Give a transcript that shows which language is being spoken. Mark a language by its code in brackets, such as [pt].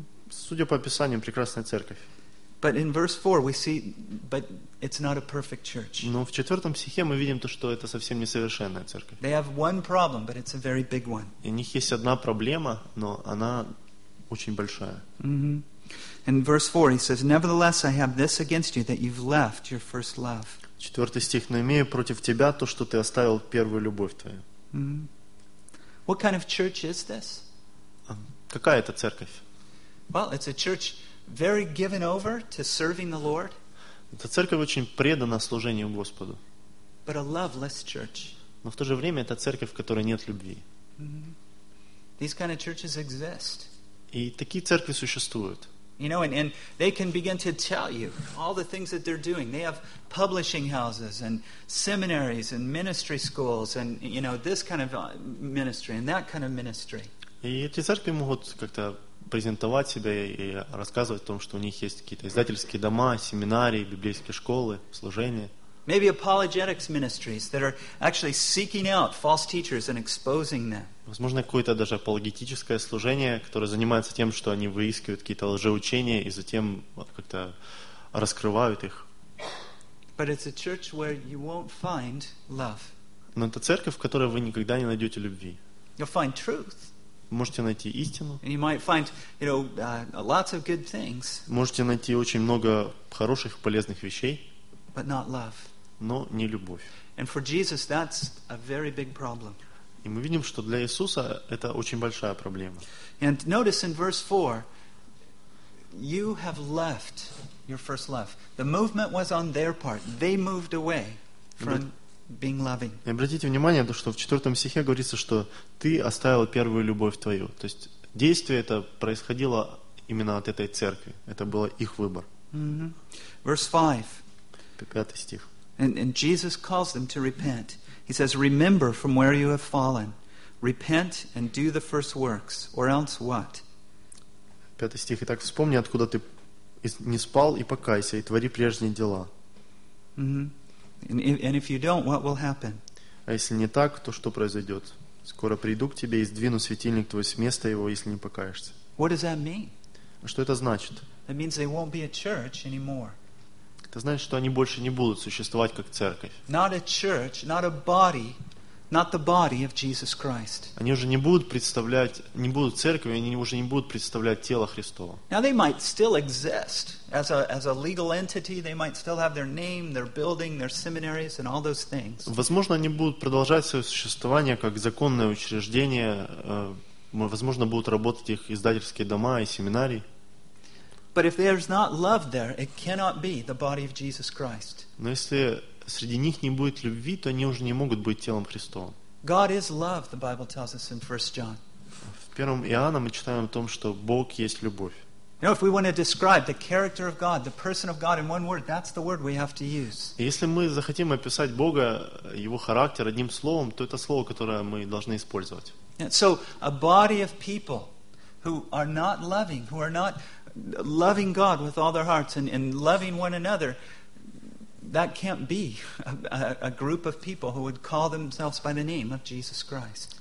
[ru] Судя по описаниям, прекрасная церковь. [en] But in verse 4 we see, but it's not a perfect church. [ru] Но в четвертом стихе мы видим то, что это совсем несовершенная церковь. [en] They have one problem, but it's a very big one. [ru] У них есть одна проблема, но она очень большая. [en] In verse 4 he says, "Nevertheless, I have this against you, that you've left your first love." [ru] Четвертый стих: «Но имею против тебя то, что ты оставил первую любовь твою». [en] What kind of church is this? [ru] Какая это церковь? [en] Well, it's a church very given over to serving the Lord. [ru] Эта церковь очень предана служению Господу. [en] But a loveless church. [ru] Но в то же время это церковь, в которой нет любви. [en] These kind of churches exist. [ru] И такие церкви существуют. [en] You know, and they can begin to tell you all the things that they're doing. They have publishing houses and seminaries and ministry schools and, you know, this kind of ministry and that kind of ministry. [ru] И эти церкви могут как-то презентовать себя и рассказывать о том, что у них есть какие-то издательские дома, семинарии, библейские школы, служения. [en] Maybe apologetics ministries that are actually seeking out false teachers and exposing them. [ru] Возможно, какое-то даже апологетическое служение, которое занимается тем, что они выискивают какие-то лжеучения и затем как-то раскрывают их. [en] But it's a church where you won't find love. [ru] Но это церковь, в которой вы никогда не найдете любви. [en] You'll find truth. [ru] Можете найти истину. [en] And you might find, you know, lots of good things. [ru] Можете найти очень много хороших, полезных вещей. [en] But not love. [ru] Но не любовь. [en] And for Jesus, that's a very big problem. [ru] И мы видим, что для Иисуса это очень большая проблема. [en] And notice in verse 4, you have left your first love. The movement was on their part. They moved away from being loving. [ru] И обратите внимание, что в 4 стихе говорится, что ты оставил первую любовь твою. То есть действие это происходило именно от этой церкви. Это был их выбор. [en] Verse 5. And Jesus calls them to repent. He says, "Remember from where you have fallen. Repent and do the first works, or else what?" [ru] Пятый стих. Итак, вспомни, откуда ты не спал, и покайся, и твори прежние дела. [en] And if you don't, what will happen? [ru] А если не так, то что произойдет? Скоро приду к тебе и сдвину светильник твой с места его, если не покаешься. [en] What does that mean? [ru] А что это значит? [en] That means they won't be a church anymore. [ru] Это значит, что они больше не будут существовать как церковь. [en] Not a church, not a body, not the body of Jesus Christ. [ru] Они уже не будут представлять, не будут церковью, они уже не будут представлять тело Христово. [en] Now they might still exist as a legal entity. They might still have their name, their building, their seminaries, and all those things. [ru] Возможно, они будут продолжать свое существование как законное учреждение. Возможно, будут работать их издательские дома и семинарии. [en] But if there's not love there, it cannot be the body of Jesus Christ. [ru] Но если среди них не будет любви, то они уже не могут быть телом Христовым. [en] God is love, the Bible tells us in 1 John. [ru] В первом Иоанна мы читаем о том, что Бог есть любовь. [en] You know, if we want to describe the character of God, the person of God in one word, that's the word we have to use. [ru] Если мы захотим описать Бога, его характер одним словом, то это слово, которое мы должны использовать. [en] So a body of people who are not loving, who are not loving God with all their hearts and loving one another, that can't be a group of people who would call themselves by the name of Jesus Christ.